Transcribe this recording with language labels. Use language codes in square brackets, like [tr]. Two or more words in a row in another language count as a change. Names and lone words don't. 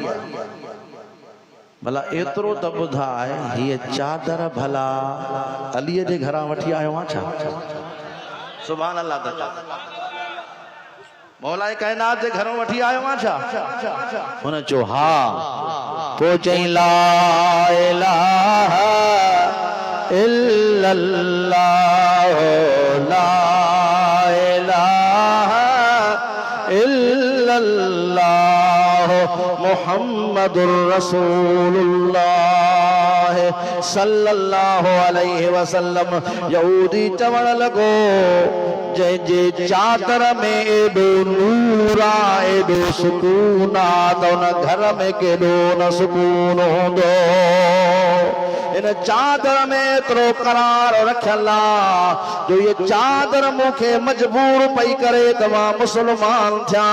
[sd] भला एतिरो त ॿुधाए, हीअ चादर भला अलीअ जे घरां वठी आयो आहे छा? [ar] سبحان الله. [sd] मौला काइनात जे घरों वठी आयो आहे छा? हुन चयो हा। पोइ चई [ar] لا إله إلا الله، لا إله إلا الله، محمد رسول الله صلى الله عليه وسلم. [sd] यहूदी चवण लॻो जंहिंजे चादर में एॾो नूर आहे, एॾो सुकून आहे, त उन घर में केॾो न सुकून हूंदो। इन चादर में एतिरो करार रखियल आहे जो ये चादर मूंखे मजबूर पई करे त मां मुस्लमान थिया।